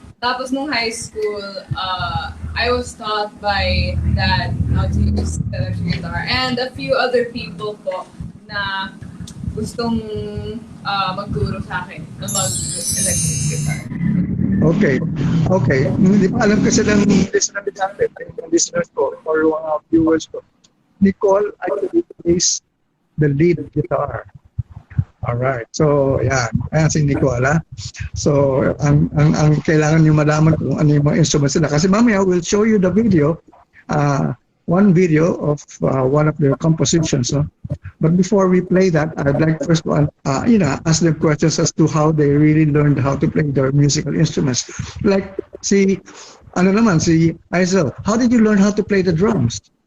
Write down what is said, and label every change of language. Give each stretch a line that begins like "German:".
Filipino: Tapos nung high school,
English: I was taught by dad how to use the electric guitar and a few other people
Filipino: po na gustong magturo sa akin na mag-electric guitar.
English: Okay. Okay.
Filipino: Hindi pa alam kasi ng listener natin, ng listeners ko, or mga viewers ko.
English: Nicole actually plays the lead guitar. All right.
Filipino: So, yan. Ayan si Nicole, ha? So, ang kailangan niyo malaman kung ano yung mga instruments nila. Kasi mamaya,
English: we'll show you the video, one video of one of their compositions. No? But before we play that, I'd like first to ask them questions as to how they really learned how to play their musical instruments. Like, si Aisel, how did you learn how to play the drums?